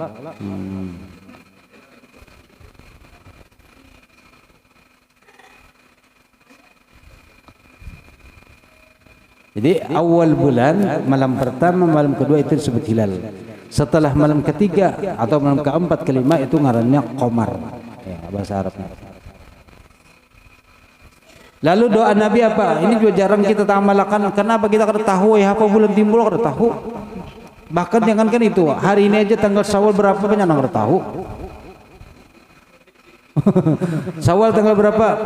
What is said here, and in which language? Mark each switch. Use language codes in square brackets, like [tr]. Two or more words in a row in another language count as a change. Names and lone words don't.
[id] Jadi awal bulan, malam pertama, malam kedua itu disebut hilal. [bjn] Setelah malam ketiga atau malam keempat, kelima itu ngarannya qamar. [id] Ya, bahasa Arabnya. Lalu doa Nabi apa? [bjn] Ini juga jarang kita amalkan. Kenapa kita kada tahu ya apa bulan timbul kada tahu. Bahkan jangankan itu, hari ini aja tanggal Syawal berapa banyak yang kada tahu. Syawal tanggal berapa?